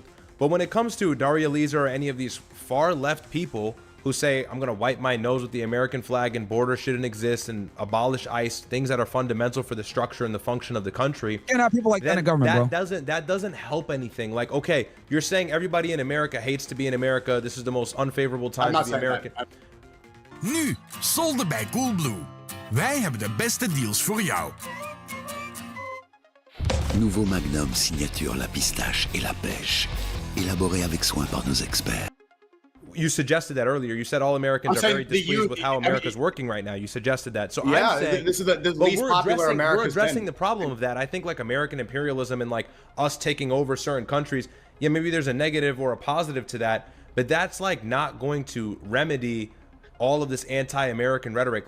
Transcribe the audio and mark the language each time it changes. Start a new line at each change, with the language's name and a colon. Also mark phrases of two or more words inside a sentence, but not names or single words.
English: But when it comes to Daria Lisa or any of these far left people who say, I'm going to wipe my nose with the American flag and border shouldn't exist and abolish ICE, things that are fundamental for the structure and the function of the country. Can't have people like that in government, that doesn't help anything. Like, okay, you're saying everybody in America hates to be in America. This is the most unfavorable time to be American.
Dutch: Nu, solden bij Coolblue. Wij hebben de beste deals voor jou.
French: Nouveau Magnum signature la pistache et la pêche. Élaboré avec soin par nos experts.
English: You suggested that earlier. You said all Americans are very displeased with how America's working right now. You suggested that. So yeah, I'm saying this is the least popular America's We're addressing the problem of that. I think like American imperialism and like us taking over certain countries, yeah, maybe there's a negative or a positive to that, but that's like not going to remedy all of this anti-American rhetoric.